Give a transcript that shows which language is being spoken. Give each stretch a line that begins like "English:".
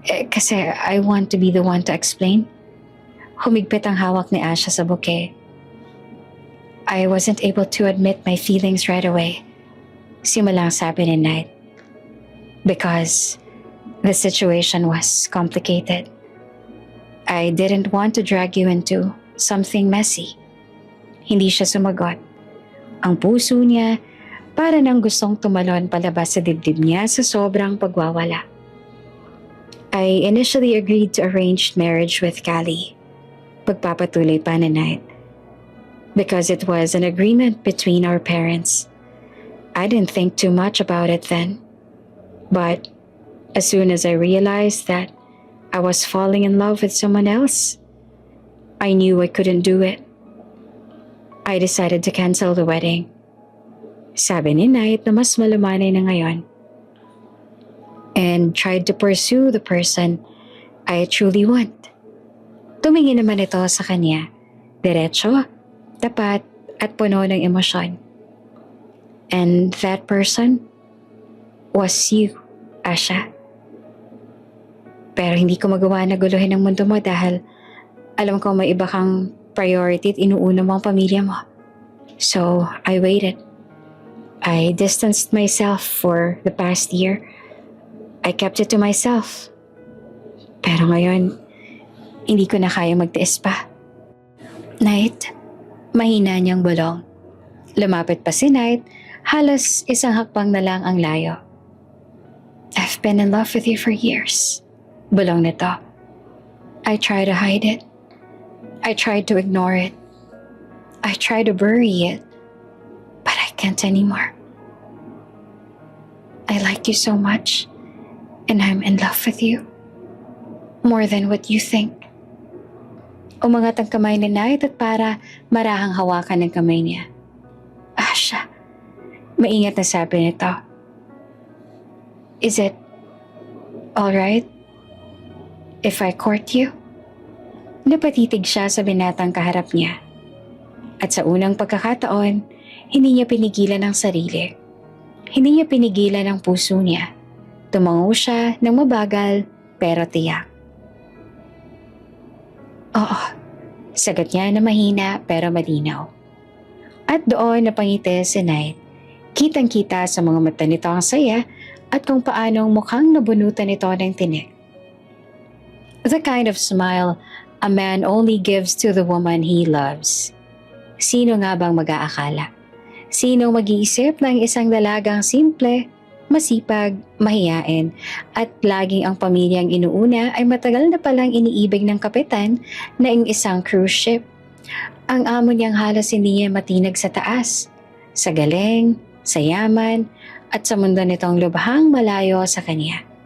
English: Kasi I want to be the one to explain."
Filipino: Humigpit ang hawak ni Asha sa bouquet.
English: "I wasn't able to admit my feelings right away,"
Filipino: simulang sabi ni Knight.
English: "Because the situation was complicated. I didn't want to drag you into something messy."
Filipino: Hindi siya sumagot. Ang puso niya para nang gustong tumalon palabas sa dibdib niya sa sobrang pagwawala.
English: "I initially agreed to arranged marriage with Callie,"
Filipino: pagpapatuloy pa ni Knight,
English: "because it was an agreement between our parents. I didn't think too much about it then. But as soon as I realized that I was falling in love with someone else, I knew I couldn't do it. I decided to cancel the wedding."
Filipino: Sabi ni Knight na mas malumanay na ngayon.
English: "And tried to pursue the person I truly want."
Filipino: Tumingin naman ito sa kanya. Diretso, tapat at puno ng emosyon.
English: "And that person was you, Asha.
Filipino: Pero hindi ko magawa na guluhin ang mundo mo dahil alam ko may iba kang priority at inuuna mo ang pamilya mo.
English: So, I waited. I distanced myself for the past year. I kept it to myself.
Filipino: Pero ngayon, hindi ko na kaya magtiis pa." "Knight," mahina niyang bulong. Lumapit pa si Knight, halos isang hakbang na lang ang layo.
English: "I've been in love with you for years,"
Filipino: bulong nito.
English: "I try to hide it, I tried to ignore it. I tried to bury it. But I can't anymore. I like you so much. And I'm in love with you. More than what you think.
Filipino: Umangat ang kamay ni Knight at para marahang hawakan ng kamay niya. Asha, maingat na sabi nito.
English: Is it alright if I court you?
Filipino: Napatitig siya sa binatang kaharap niya. At sa unang pagkakataon, hindi niya pinigilan ang sarili. Hindi niya pinigilan ang puso niya. Tumango siya ng mabagal pero tiyak. Oo, sagot niya na mahina pero malinaw. At doon napangiti si Knight. Kitang-kita sa mga mata nito ang saya at kung paanong mukhang nabunutan ito ng tinik.
English: The kind of smile a man only gives to the woman he loves.
Filipino: Sino nga bang mag-aakala? Sino mag-iisip ng isang dalagang simple, masipag, mahiyain at laging ang pamilyang inuuna ay matagal na palang iniibig ng kapitan na isang cruise ship. Ang amo niyang halos hindi niya matinag sa taas, sa galing, sa yaman at sa mundo nitong lubhang malayo sa kanya.